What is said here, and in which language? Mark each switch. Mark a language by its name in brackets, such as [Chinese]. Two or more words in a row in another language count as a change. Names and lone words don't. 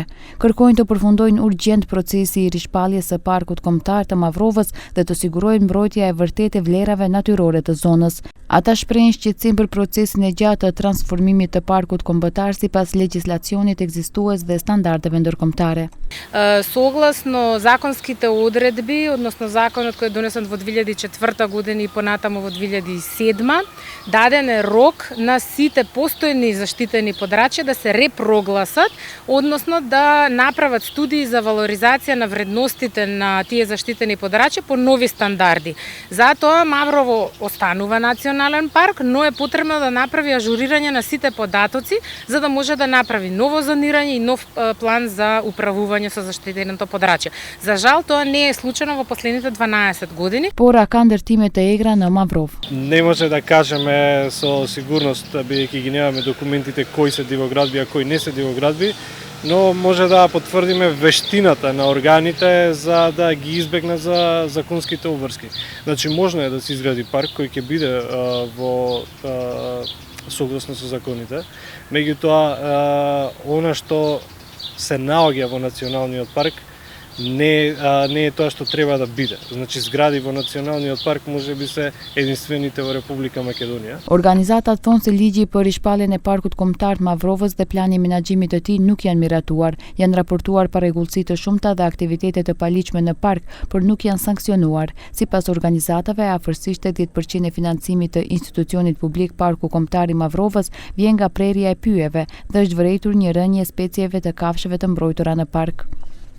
[Albanian] Kërkojnë të përfundojnë urgjent procesi i rishpalljes së parkut kombëtar të Mavrovës dhe të sigurojnë mbrojtja e vërtetë e vlerave natyrore të zonës. Ata shprehin shqetësim për procesin e gjatë të transformimit të parkut kombëtar sipas legjislacionit ekzistues dhe standardeve ndërkombëtare. [Macedonian] Согласно законските одредби, односно законот кој е донесен во 2004 година и понатаму во 2007, даден е рок на сите постојни заштитени подрачја да се репрогласат, односно да направат студии за валоризација на вредностите на тие заштитени подрачја по нови стандарди. Затоа Маврово останува национален парк, но е потребно да направи ажурирање на сите податоци за да може да направи ново зонирање и нов план за управување со заштитеното подрачје. За жал тоа не е случено во последните 12 години. [Albanian] Пора ka ndërtimet e egra në Mavrov. [Macedonian] Не може да кажеме со сигурност, бидејќи ги немаме документите кои се дивоградби, а кои не се дивоградби, но може да потврдиме вештината на органите за да ги избегнат за законските обврски. Значи можно е да се изгради парк кој ќе биде во согласно со законите, меѓутоа она што се наоѓа во националниот парк не е тоа што треба да биде. Значи згради во националниот парк можеби се единствените во Република Македонија. [Albanian] Organizatat thonë se ligji për rishpalljen e parkut kombëtar të Mavrovës dhe plani menaxhimit të tij nuk janë miratuar. Janë raportuar parregullsi të shumta dhe aktivitete të paligjshme në park, por nuk janë sanksionuar. Sipas organizatave, afërsisht 80% e financimit të institucionit publik Parku Kombëtar i Mavrovës vjen nga prerja e pyjeve dhe është vërejtur një rënje specieve të kafshëve të mbrojtura në park.